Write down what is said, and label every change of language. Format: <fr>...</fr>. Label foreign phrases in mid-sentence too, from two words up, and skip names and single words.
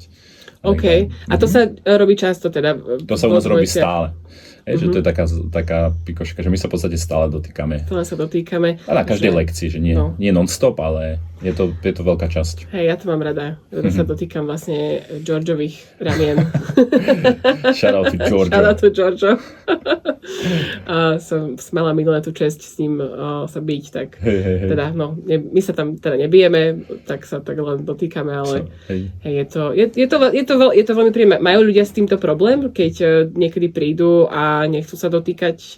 <sk>OK. A to sa robí často teda? To sa u nás robí stále. Že to je taká pikoška, že my sa v podstate stále dotýkame. Stále sa dotýkame. A na každej lekcii, že nie non-stop, ale je to veľká časť. Hej, ja to mám rada. Sa dotýkam vlastne Georgeových ramien.</sk> <en>Shout out to George. Shout out to George.</en> <sk>Som mala minulé tú česť s ním sa byť, tak teda, my sa tam teda nebijeme, tak sa tak len dotýkame, ale je to veľmi príjemné. Majú ľudia s týmto problém, keď niekedy prídu a nechcú sa dotýkať?</sk>